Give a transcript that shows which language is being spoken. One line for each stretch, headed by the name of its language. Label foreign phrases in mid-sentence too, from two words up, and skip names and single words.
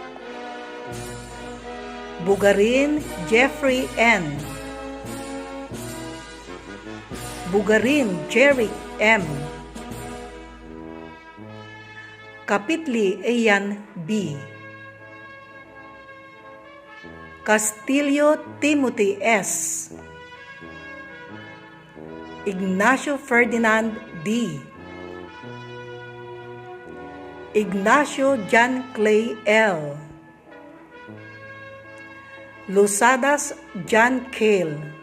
English: Bugarin Jeffrey N. Bugarin Jerry M. Kapitli Ian B. Castillo Timothy S. Ignacio Ferdinand D. Ignacio John Clay L. Lusadas John Cale.